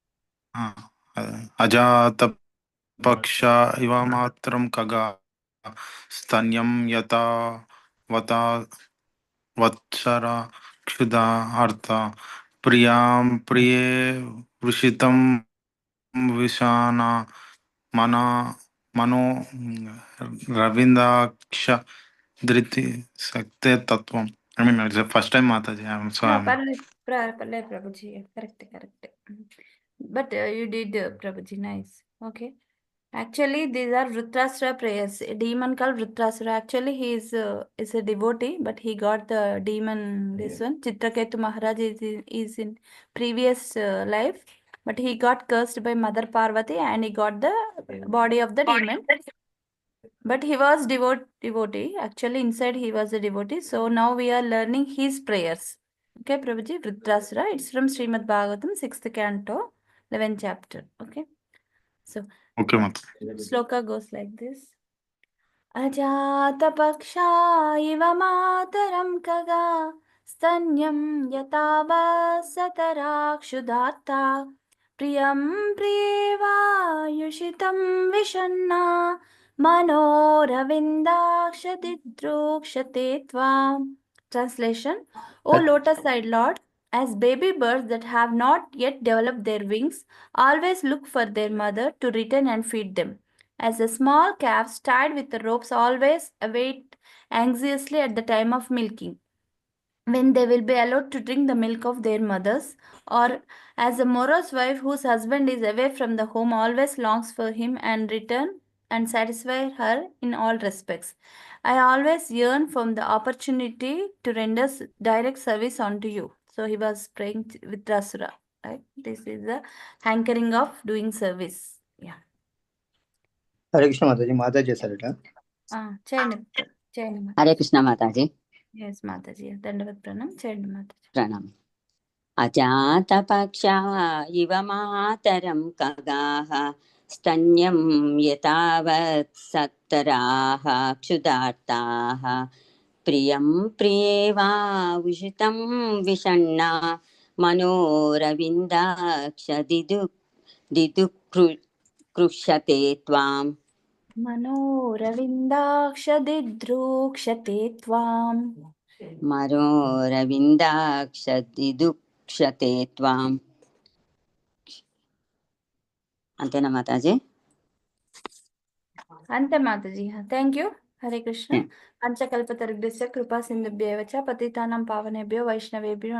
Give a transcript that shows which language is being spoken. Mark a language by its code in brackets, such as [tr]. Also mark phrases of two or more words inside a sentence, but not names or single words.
[sa] అజాత పక్ష ఇవ మాత్రం ఖగా స్తన్యం యథా వత్సర క్షుదా అర్థ ప్రియాం ప్రియే వృషితం విషాన మనో రవిందాక్ష ధృతి శక్తే తత్వం. [en] I mean first time Mataji. [te] పర్లేదు ప్రభుజీ. కరెక్ట్. [en] But you did, Prabhuji. Nice. Okay. Actually, these are Vritrasura prayers. A demon called Vritrasura. Actually, he is a devotee, but he got the demon. This one, Chitraketu Maharaj is in previous life, but he got cursed by Mother Parvati, and he got the body of the demon. But he was devotee. Actually, inside he was a devotee. So now we are learning his prayers. Okay, Prabhuji, Vritrasura. It's from Srimad Bhagavatam, 6th Canto, 11th chapter. Okay. So, okay, Shloka goes like this. [sa] Ajata paksha iva mataram kaga stanyam yatava satarakshudatta priyam priyeva yushitam vishanna manoravindakshadidrukshate tvam. [en] Translation: O lotus-eyed Lord, as baby birds that have not yet developed their wings always look for their mother to return and feed them, as the small calves tied with the ropes always await anxiously at the time of milking, when they will be allowed to drink the milk of their mothers, or as a morose wife whose husband is away from the home always longs for him and return and satisfy her in all respects. I always yearn from the opportunity to render direct service unto you. So he was praying with Rasura. Right? This is the hankering of doing service. Yeah. [te] హరే కృష్ణ మాతాజీ. మాతాజీ చేశారట. చేయండి. హరే కృష్ణ మాతాజీ. [en] Yes, Mataji. Dandavat pranam. [te] Cheyanడి Mataji. [sa] ప్రణామం. అజాత పక్ష ఇవ మాతరం ఖగాః స్తన్యం యథావత్ సత్తరాః క్షుదార్తాః ప్రియం ప్రియేవా ఉషితం విషణ్ణా मनोरविन्दाक्षदिदुकृष्यते त्वाम् मनोरविन्दाक्षदिद्रूक्षते त्वाम् मनोरविन्दाक्षदिदुक्षते त्वाम् [te] అంతేనా మాతాజీ అంతే మాతాజీ [en] thank you [sa] హరే కృష్ణ పంచకల్పతరుభ్యశ్చ కృపా సింధుభ్యవ చ పతితానాం పావనేభ్యో వైష్ణవేభ్యో